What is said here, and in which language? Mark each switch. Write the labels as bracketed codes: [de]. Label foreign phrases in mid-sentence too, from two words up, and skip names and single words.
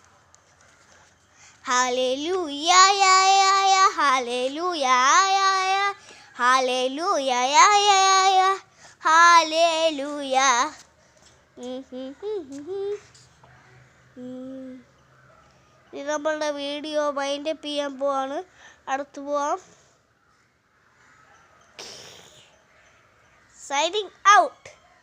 [ml] hallelujah, ya ya ya, hallelujah, ya ya, hallelujah, ya ya ya, hallelujah. ഇത് നമ്മളുടെ വീഡിയോ വൈൻഡപ്പ് ചെയ്യാൻ പോവാണ്. അടുത്ത് പോവാം. [en] Signing out.